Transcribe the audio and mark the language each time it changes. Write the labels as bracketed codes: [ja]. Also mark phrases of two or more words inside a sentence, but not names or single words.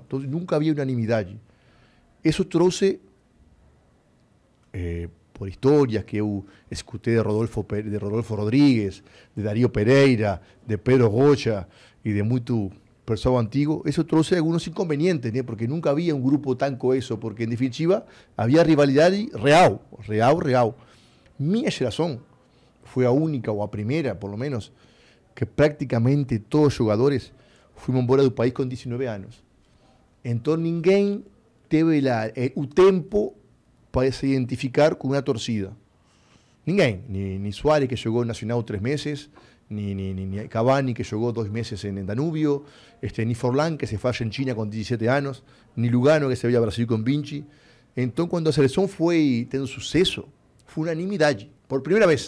[es] Entonces, nunca había unanimidad. Eso trouxe, por historias que eu escuté de Rodolfo Rodríguez, de Darío Pereira, de Pedro Goya y de mucho pessoal antiguo, eso trouxe algunos inconvenientes, ¿no? Porque nunca había un grupo tan coeso, porque en definitiva había rivalidad real. Mi generación fue a única o a primera, por lo menos, que prácticamente todos los jugadores fuimos [pt] embora do país [es] con 19 años. [pt] Entonces ninguém teve o tempo para se identificar con una torcida. [es] Ninguém, ni Suárez, que jugó en Nacional 3 meses, ni Cavani, que jugó 2 meses en Danubio, ni Forlán, que se fue a Argentina con 17 años, ni Lugano, que se veía a Brasil con Vinci. Entonces, cuando la selección fue teniendo suceso, fue unanimidad, por primera vez.